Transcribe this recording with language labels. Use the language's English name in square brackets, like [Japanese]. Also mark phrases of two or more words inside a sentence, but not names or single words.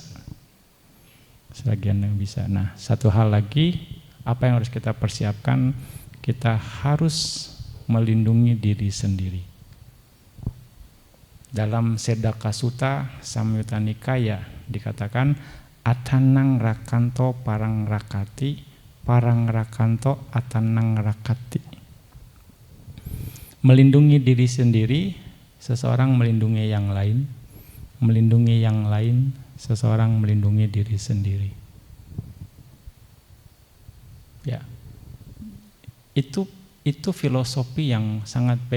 [Indonesian] Selagi Anda bisa. Nah, satu hal lagi, apa yang harus kita persiapkan? Kita harus melindungi diri sendiri. Dalam Sedaka Sutta Samyutta Nikaya dikatakan [Pali] atanang rakanto parang rakati, parang rakanto atanang rakati. [Indonesian] Melindungi diri sendiri, seseorang melindungi yang lain. Melindungi yang lain, seseorang melindungi diri sendiri. Ya, itu filosofi yang sangat baik.